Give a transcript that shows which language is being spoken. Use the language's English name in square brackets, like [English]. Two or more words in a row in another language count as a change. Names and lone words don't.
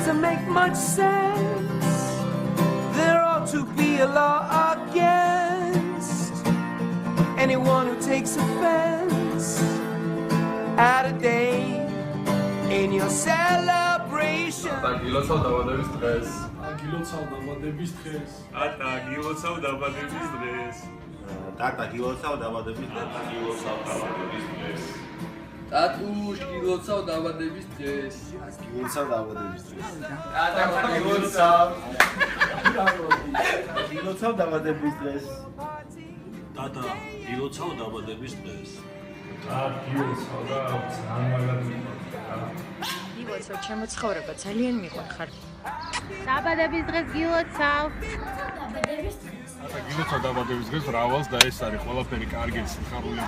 [English] make much sense. There ought to be a law against anyone who takes offense at a day in your celebration. [Georgian] გილოცავ დაბადების დღეს. გილოცავ დაბადების დღეს. გილოცავ დაბადების დღეს. ტატა გილოცავ დაბადების დღეს. გილოცავ დაბადების დღეს. ტატუშ გილოცავ დაბადების დღეს. გილოცავ დაბადების დღეს. ტატა გილოცავ. გილოცავ დაბადების დღეს. ტატა გილოცავ დაბადების დღეს. Gilotsav და ძალიან გილოცავ, ჩემო ცხოვრება ძალიან მიყვარხარ. დაბადების დღეს გილოცავ. გილოცავ დაბადების დღეს რავალს და ეს არის ყველაფერი კარგი სიხარულები.